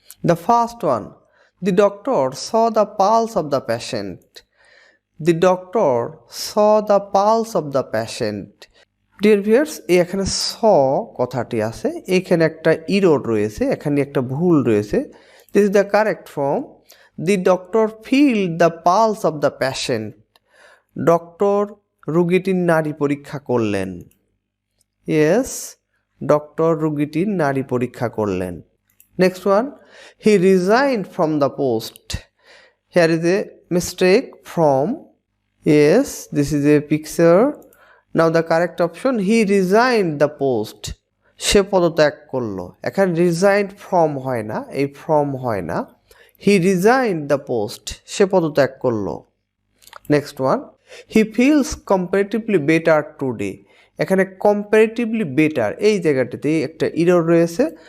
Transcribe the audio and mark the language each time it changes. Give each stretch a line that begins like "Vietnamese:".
English: The first one, the doctor saw the pulse of the patient. The doctor saw the pulse of the patient. Dear viewers,
Bangla: এখানে স কথাটি আছে, এখানে একটা error রয়েছে, এখানে একটা ভুল রয়েছে.
English: This is the correct form. The doctor feel the pulse of the patient.
Bangla: Doctor রুগীটির নাড়ি পরীক্ষা করলেন. ইয়েস, ডক্টর রুগীটির নাড়ি পরীক্ষা করলেন.
English: Next one, he resigned from the post. Here is a mistake from. Yes, this is a picture. Now the correct option, he resigned the post.
Bangla: সে পদত্যাগ করলো. এখানে resigned from হয় না, এই ফ্রম হয় না.
English: he resigned the post,
Bangla: সে পদত্যাগ করলো.
English: Next one, he feels comparatively better today.
Bangla: এখানে কম্পারেটিভলি বেটার এই জায়গাটিতে একটা ইরর রয়েছে.